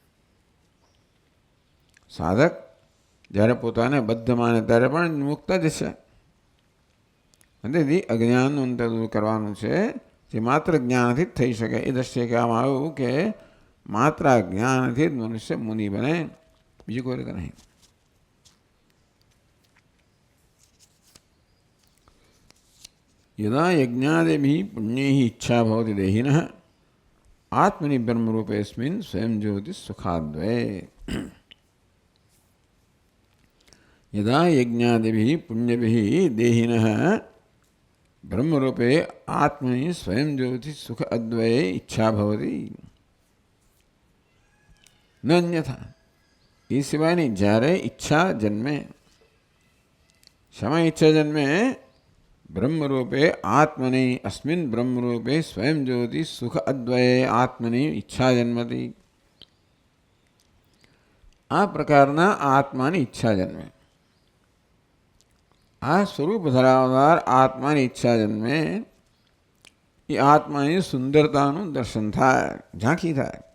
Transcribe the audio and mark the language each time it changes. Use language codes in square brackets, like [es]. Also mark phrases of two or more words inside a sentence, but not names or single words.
[gu] સાધક જ્યારે પોતાને બદ્ધ માને ત્યારે પણ મુક્ત જ છે। તેથી અજ્ઞાનનું અંતર દૂર કરવાનું છે જે માત્ર જ્ઞાનથી જ થઈ શકે। એ દ્રષ્ટિએ કહેવામાં આવ્યું કે માત્ર જ્ઞાનથી જ મનુષ્ય મુનિ બને, બીજી કોઈ રીતે નહીં। [sa] यदा यज्ञादिभिः पुण्यैः इच्छा भवति देहिनः आत्मनि ब्रह्मरूपेऽस्मिन् स्वयं ज्योतिः सुखाद्वये। यदा यज्ञादिभिः पुण्यभिः देहिनः ब्रह्मरूपे आत्मनि स्वयं ज्योतिः सुख अद्वये इच्छा भवति न अन्यथा। [gu] એ સિવાયની જ્યારે ઈચ્છા જન્મે [sa] शम इच्छा जन्मे ब्रह्म रूपे आत्मनि अस्मिन् ब्रह्म रूपे स्वयं ज्योति सुख अद्वये आत्मनि [gu] ઈચ્છા જન્મતી. આ પ્રકારના આત્માની ઈચ્છા જન્મે. આ સ્વરૂપ ધરાવનાર આત્માની ઈચ્છા જન્મે એ આત્માની સુંદરતાનું દર્શન થાય, ઝાંખી થાય.